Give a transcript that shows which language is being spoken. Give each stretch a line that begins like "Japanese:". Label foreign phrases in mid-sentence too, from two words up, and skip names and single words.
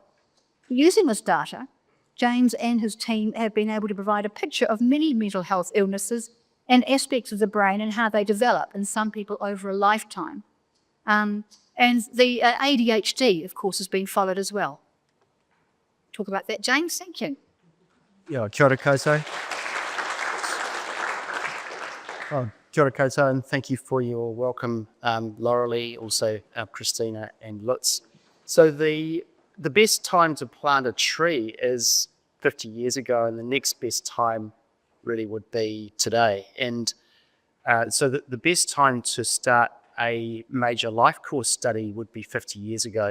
English: Using this data, James and his team have been able to provide a picture of many mental health illnesses and aspects of the brain and how they develop in some people over a lifetime. And the ADHD, of course, has been followed as well. Talk about that, James. Thank you. Yeah,
Māori: kia ora koutou. Kia ora koutou,
English: and thank you for your welcome, Laura Lee, also Christina and Lutz. So the best time to plant a tree is 50 years ago, and the next best time really would be today. And so the best time to start a major life course study would be 50 years ago.